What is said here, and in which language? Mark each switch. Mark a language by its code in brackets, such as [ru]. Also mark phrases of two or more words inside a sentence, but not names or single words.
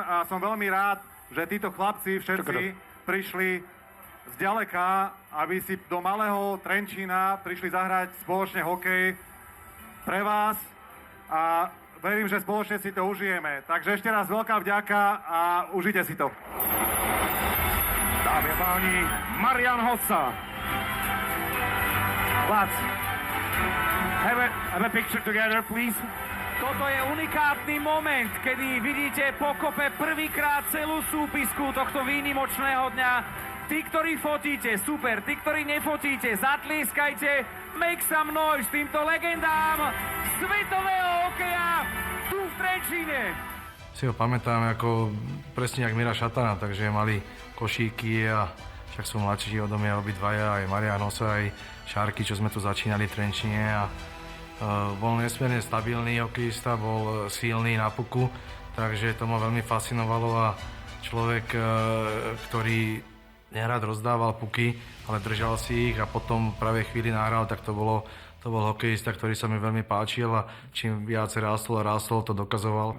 [sk] A som veľmi rád, že títo chlapci všetci prišli zďaleka, aby si do malého Trenčína prišli zahrať spoločne hokej pre vás a verím, že spoločne si to užijeme. Takže ešte raz veľká vďaka a užite si to. Dámy a páni, Marian Hossa. [en] Let's have a picture together, please. [sk] Toto je unikátny moment, kedy vidíte pokope prvýkrát celú súpisku tohto výnimočného dňa. Tí, ktorí fotíte, super. Tí, ktorí nefotíte, zatlieskajte. [en] Make some noise [sk] týmto legendám svetového hokeja tu v Trenčíne. Si ho pamätám ako presne jak Mira Šatana, takže mali košíky a však sú mladší odo mňa obidvaja, aj Marian Hossa, aj Šárky, čo sme tu začínali v Trenčíne a bol nesmierne stabilný hokejista, bol silný na puku, takže to ma veľmi fascinovalo a človek, ktorý nerad rozdával puky, ale držal si ich a potom v pravej chvíli nahral, tak to bol hokejista, ktorý sa mi veľmi páčil a čím viac rástol, to dokazoval.